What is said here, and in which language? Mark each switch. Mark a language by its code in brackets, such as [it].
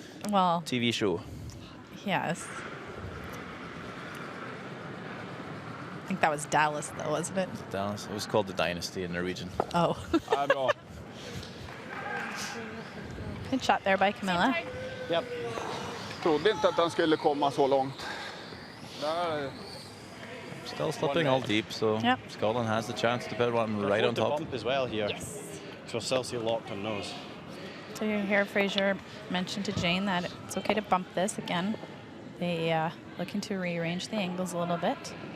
[en] Well, TV show. yes. I think that was Dallas, though, wasn't it? Dallas. It was called the Dynasty in Norwegian. Oh. [sv] Ja, bra. [en] Good shot there by Camilla. Yep. [sv] Trodde inte att han skulle komma så långt. Där. [en] Still slipping all deep, so Yep. Scotland has the chance to put one right on The top. bump as well here. Yes. So Celsius locked on nose. So you hear Fraser mention to Jane that it's okay to bump this again. They looking to rearrange the angles a little bit.